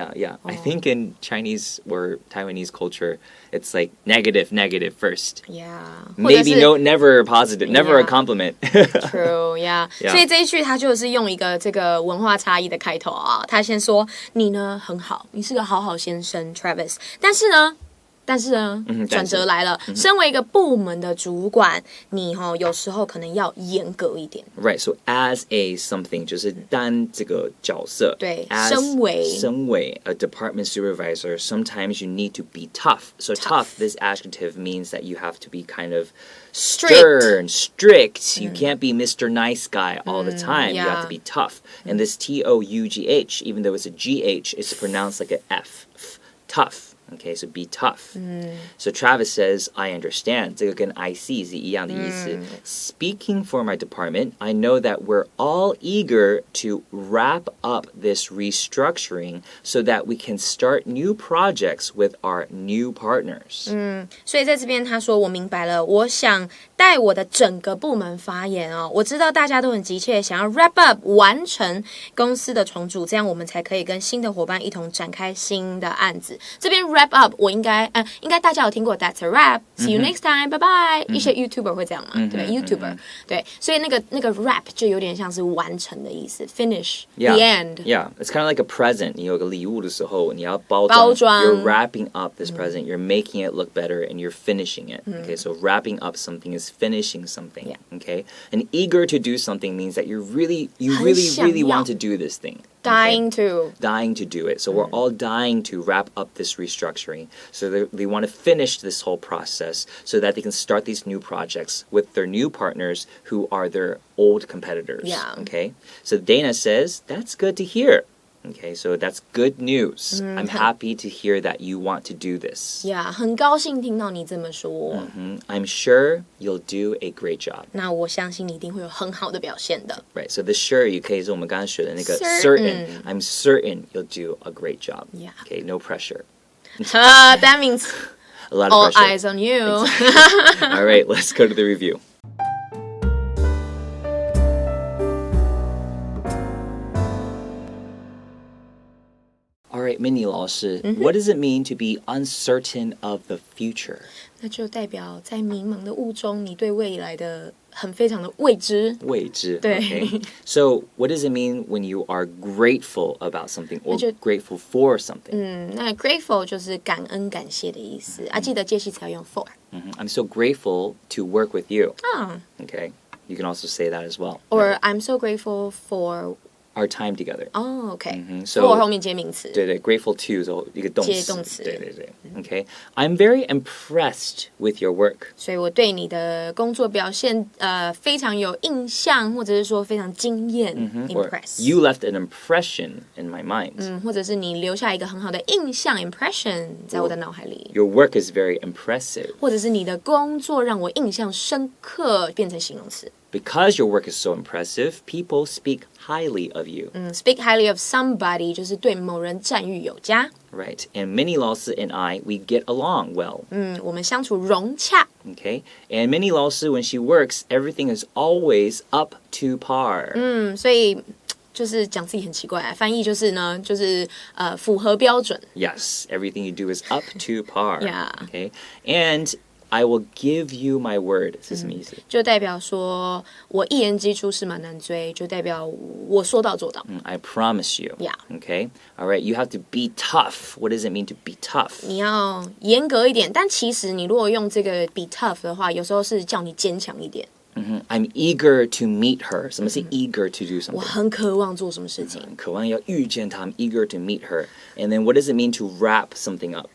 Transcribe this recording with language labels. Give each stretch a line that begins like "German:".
English: I think in Chinese or Taiwanese culture, it's like negative first. Yeah. Maybe never positive, never a Yeah. compliment. True, yeah.
Chinese: 所以这一句他就是用一个这个文化差异的开头啊。他先说你呢很好，你是个好好先生 Travis， 但是呢，转折来了。身为一个部门的主管，你有时候可能要严格一点。
English: Right, so as a something
Chinese: 就是当这个角色。对，
English: as
Chinese: 身为
English: a department supervisor, sometimes you need to be tough. So tough, this adjective means that you have to be kind of stern, strict. You can't be Mr. Nice Guy all the time. You have to be tough. And this T-O-U-G-H, even though it's a G-H, it's pronounced like an F. Tough. Okay, so be tough. So Travis says, I understand.
Chinese: 这个跟
English: I see
Chinese: 是一样的意思。
English: Speaking for my department, I know that we're all eager to wrap up this restructuring so that we can start new projects with our new partners.
Chinese: 所以在这边他说我明白了，我想带我的整个部门发言哦。我知道大家都很急切想要 wrap up 完成公司的重组，这样我们才可以跟新的伙伴一同展开新的案子。这边 wrap up 我应该大家有听过
English: That's a wrap. See you next time. Bye bye.
Chinese: 一些 YouTuber 会这样嘛？对 ，YouTuber 对，所以那个 wrap 就有点像是完成的意思 ，
English: finish the end. Yeah, it's kind of like a present.
Chinese: 你有个礼物的时候，你要包装。
English: You're wrapping up this present. You're making it look better, and you're finishing it. Okay, so wrapping up something is finishing something. Yeah. Okay, and eager to do something means that you really want to do this thing. Dying to do it. So we're all dying to wrap up this restructuring. So they want to finish this whole process so that they can start these new projects with their new partners who are their old competitors. Yeah. Okay. So Dana says, that's good to hear. Okay, so that's good news. I'm happy to hear that you want to do this.
Chinese: Yeah, 很高兴听到你这么说。
English: I'm sure you'll do a great job.
Chinese: 那我相信你一定会有很好的表现的。
English: Right, so the sure
Chinese: 也可以是我们刚刚学的那个 certain.
English: I'm certain you'll do a great job. Yeah. Okay, no pressure. That means a lot of all pressure. eyes on you. All right, let's go to the review. All right, Minnie 老师, what does it mean to be uncertain of the future?
Chinese: 那就代表在迷茫的雾中，你对未来的非常的未知。未知。对。
English: Okay. So, what does it mean when you are grateful about something or grateful for something?
Chinese: 那 grateful 就是感恩感谢的意思。记得介系词要用 for。
English: I'm so grateful to work with you. Okay. You can also say that as well. Or I'm so grateful for our time together. Oh, okay. So
Chinese: for 后面接名词。对 grateful to 就一个动词。接动词。对
English: Okay. I'm very impressed with your work.
Chinese: 所以我对你的工作表现非常有印象，或者是说非常惊艳。
English: Impress. You left an impression in my mind.
Chinese: 或者是你留下一个很好的印象 impression 在我的脑海里。
English: Your work is very impressive.
Chinese: 或者是你的工作让我印象深刻，变成形容词。
English: Because your work is so impressive, people speak highly of you. Speak highly of somebody
Chinese: 就是对某人赞誉有加。
English: Right. And Minnie 老师 and I, we get along well.
Chinese: 我们相处融洽。
English: Okay. And Minnie 老师 when she works, everything is always up to par.
Chinese: 所以就是讲自己很奇怪，翻译就是呢，就是符合标准。
English: Yes, everything you do is up to par. Yeah. Okay, and I will give you my word.
Chinese: 是什么意思？就代表说我一言既出驷马难追，就代表我说到做到。
English: I promise you. Yeah. Okay. All right. You have to be tough. What does it mean to be tough?
Chinese: 你要严格一点，但其实你如果用这个
English: be tough
Chinese: 的话，有时候是叫你坚强一点。
English: I'm eager to meet her.
Chinese: 什么是 eager to do something? 我很渴望做什么事情，渴望要遇见她。
English: I'm eager to meet her. And then what does it mean to wrap something up?